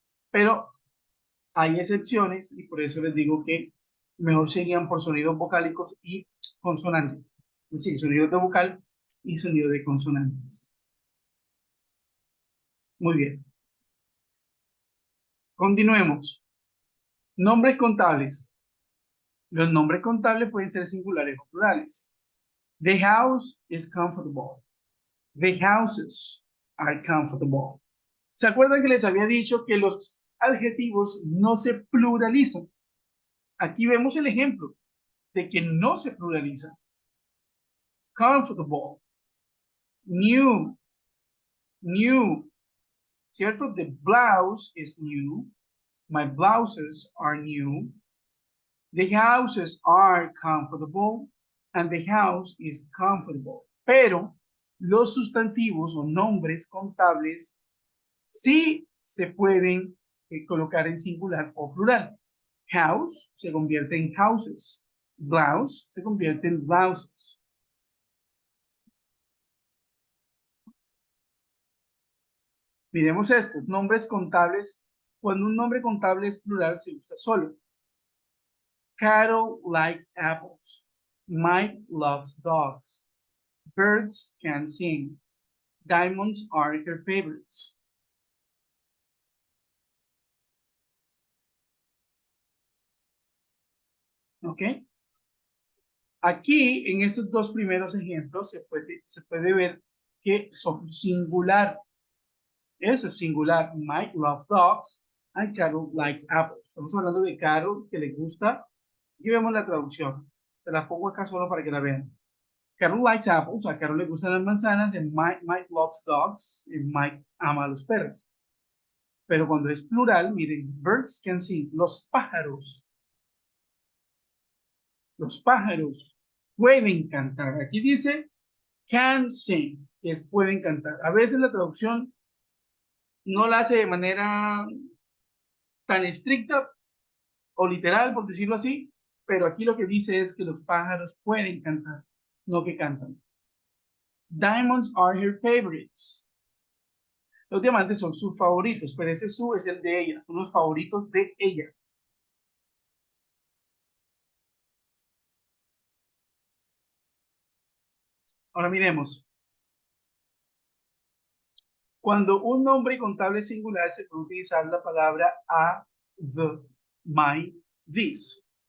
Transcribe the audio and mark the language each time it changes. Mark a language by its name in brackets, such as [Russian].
[Spanish] Pero hay excepciones y por eso les digo que mejor serían por sonidos vocálicos y consonantes. Es decir, sonidos de vocal y sonido de consonantes. Muy bien. Continuemos. Nombres contables. Los nombres contables pueden ser singulares o plurales. [English] The house is comfortable. The houses are comfortable. [Spanish] ¿Se acuerdan que les había dicho que los adjetivos no se pluralizan? Aquí vemos el ejemplo de que no se pluraliza. [English] Comfortable, new, new, ¿cierto? The blouse is new. My blouses are new. The houses are comfortable and the house is comfortable. [Spanish] Pero los sustantivos o nombres contables sí se pueden colocar en singular o plural. House se convierte en houses. Blouse se convierte en blouses. Miremos esto, nombres contables. Cuando un nombre contable es plural, se usa solo. [English] Carol likes apples. Mike loves dogs. Birds can sing. Diamonds are her favorites. [Spanish] ¿Ok? Aquí, en estos dos primeros ejemplos, se puede ver que son singular. Eso es singular. [English] Mike loves dogs and Carol likes apples. [Spanish] Estamos hablando de Carol, que le gusta. Aquí vemos la traducción. Te la pongo acá solo para que la vean. [English] Carol likes apples, [Spanish] a Carol le gustan las manzanas, [English] and Mike loves dogs, [Spanish] y Mike ama a los perros. Pero cuando es plural, miren, [English] birds can sing, [Spanish] los pájaros pueden cantar. Aquí dice can sing, que es pueden cantar. A veces la traducción no la hace de manera tan estricta o literal, por decirlo así, pero aquí lo que dice es que los pájaros pueden cantar, no que cantan. [English] Diamonds are her favorites. [Spanish] Los diamantes son sus favoritos, pero ese su es el de ella, son los favoritos de ella. Ahora miremos. Cuando un nombre contable singular se puede utilizar la palabra a, the, my, this.